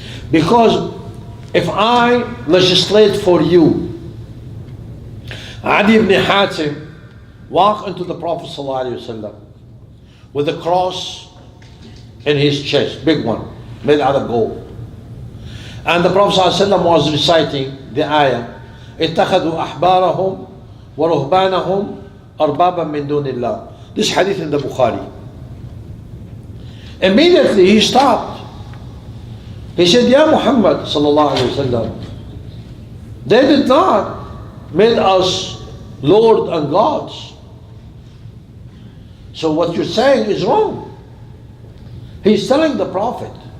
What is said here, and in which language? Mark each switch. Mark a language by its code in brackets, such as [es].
[en] Because if I legislate for you, Adi ibn Hatim walked into the Prophet ﷺ with a cross in his chest, big one, made out of gold. And the Prophet ﷺ was reciting the ayah, [ar] اتخذوا أحبارهم ورهبانهم أربابا من دون الله. [en] This hadith in the Bukhari. Immediately he stopped. He said, Ya Muhammad sallallahu alayhi wa sallam, they did not make us Lord and gods. So what you're saying is wrong. He's telling the Prophet.